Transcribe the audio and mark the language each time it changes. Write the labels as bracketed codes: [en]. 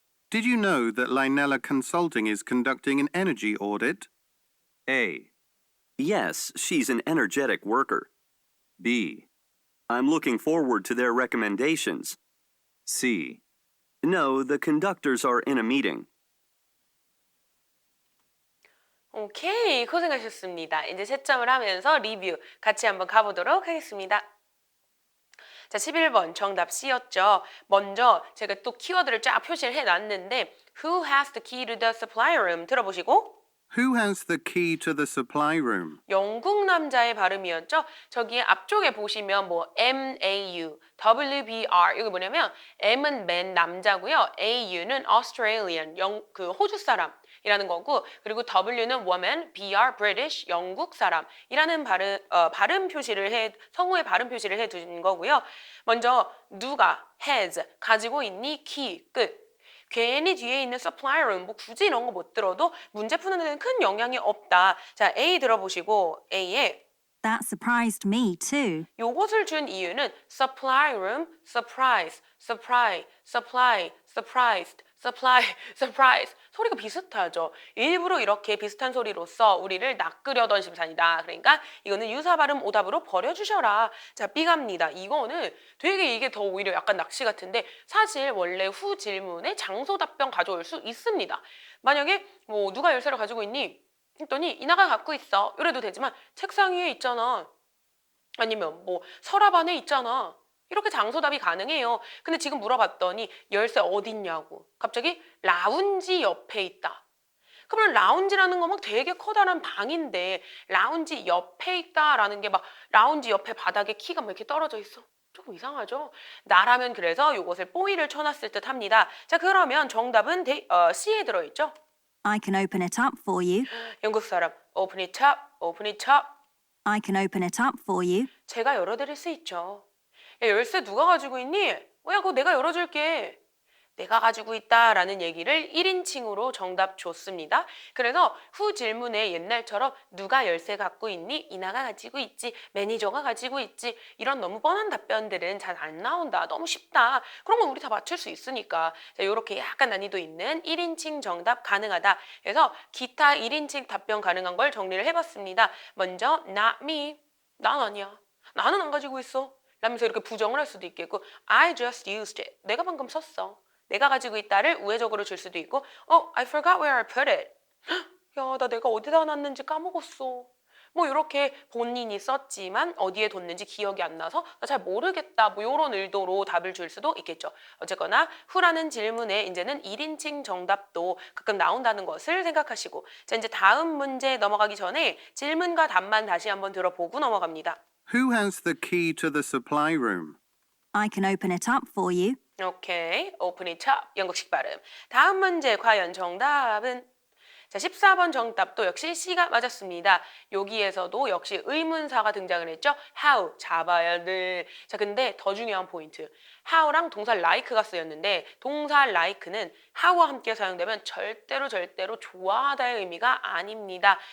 [en] Did you know that Linella Consulting is conducting an energy audit? A, Yes, she's an energetic worker. B, I'm looking forward to their recommendations. C, No, the conductors are in a meeting. [ko] 오케이, 고생하셨습니다. 이제 채점을 하면서 리뷰 같이 한번 가보도록 하겠습니다. 자, 11번 정답 C였죠. 먼저 제가 또 키워드를 쫙 표시를 해놨는데 [en] Who has the key to the supply room? [ko] 들어보시고 [en] Who has the key to the supply room? [ko] 영국 남자의 발음이었죠. 저기 앞쪽에 보시면 뭐 MAU, WBR 이거 뭐냐면 M은 man 남자고요. AU는 Australian, 그 호주 사람이라는 거고 그리고 W는 woman, BR British, 영국 사람이라는 발음 표시를 성우의 발음 표시를 해 두신 거고요. 먼저 누가 has 가지고 있니 key 끝. 괜히 뒤에 있는 supply room, 뭐 굳이 이런 거 못 들어도 문제 푸는 데는 큰 영향이 없다. 자, A 들어보시고 A에 [en] That surprised me too. [ko] 요것을 준 이유는 supply room, surprise, supply, supply, surprised, surprise. 소리가 비슷하죠. 일부러 이렇게 비슷한 소리로써 우리를 낚으려던 심산이다. 그러니까 이거는 유사 발음 오답으로 버려주셔라. 자, B갑니다. 이거는 되게 이게 더 오히려 약간 낚시 같은데 사실 원래 후 질문에 장소 답변 가져올 수 있습니다. 만약에 뭐 누가 열쇠를 가지고 있니? 했더니 이나가 갖고 있어. 이래도 되지만 책상 위에 있잖아. 아니면 뭐 서랍 안에 있잖아. 이렇게 장소답이 가능해요. 근데 지금 물어봤더니 열쇠 어딨냐고. 갑자기 라운지 옆에 있다. 그러면 라운지라는 거 막 되게 커다란 방인데 라운지 옆에 있다라는 게 막 라운지 옆에 바닥에 키가 막 이렇게 떨어져 있어. 조금 이상하죠? 나라면 그래서 이것을 뽀이를 쳐놨을 듯 합니다. 자, 그러면 정답은 C에 들어있죠? [en] I can open it up for you. [ko] 영국 사람 [en] open it up, open it up. I can open it up for you. [ko] 제가 열어드릴 수 있죠. 야, 열쇠 누가 가지고 있니? 야, 그거 내가 열어줄게. 내가 가지고 있다라는 얘기를 1인칭으로 정답 줬습니다. 그래서 후 질문에 옛날처럼 누가 열쇠 갖고 있니? 이나가 가지고 있지. 매니저가 가지고 있지. 이런 너무 뻔한 답변들은 잘 안 나온다. 너무 쉽다. 그런 건 우리 다 맞출 수 있으니까. 자, 이렇게 약간 난이도 있는 1인칭 정답 가능하다. 그래서 기타 1인칭 답변 가능한 걸 정리를 해봤습니다. 먼저 [en] not me. [ko] 난 아니야. 나는 안 가지고 있어. 라면서 이렇게 부정을 할 수도 있겠고 [en] I just used it. [ko] 내가 방금 썼어. 내가 가지고 있다를 우회적으로 줄 수도 있고 [en] I forgot where I put it. [ko] 야, 나 내가 어디다 놨는지 까먹었어. 뭐 이렇게 본인이 썼지만 어디에 뒀는지 기억이 안 나서 나 잘 모르겠다. 뭐 이런 의도로 답을 줄 수도 있겠죠. 어쨌거나 후라는 질문에 이제는 1인칭 정답도 가끔 나온다는 것을 생각하시고 자, 이제 다음 문제 넘어가기 전에 질문과 답만 다시 한번 들어보고 넘어갑니다. [en] Who has the key to the supply room? I can open it up for you. [ko] 오케이, [en] open it up. [ko] 영국식 발음. 다음 문제 과연 정답은? 자, 14번 정답도 역시 C가 맞았습니다. 여기에서도 역시 의문사가 등장을 했죠. How, 잡아야 돼. 자, 근데 더 중요한 포인트. How랑 동사 like가 쓰였는데 동사 like는 how와 함께 사용되면 절대로 좋아하다의 의미가 아닙니다.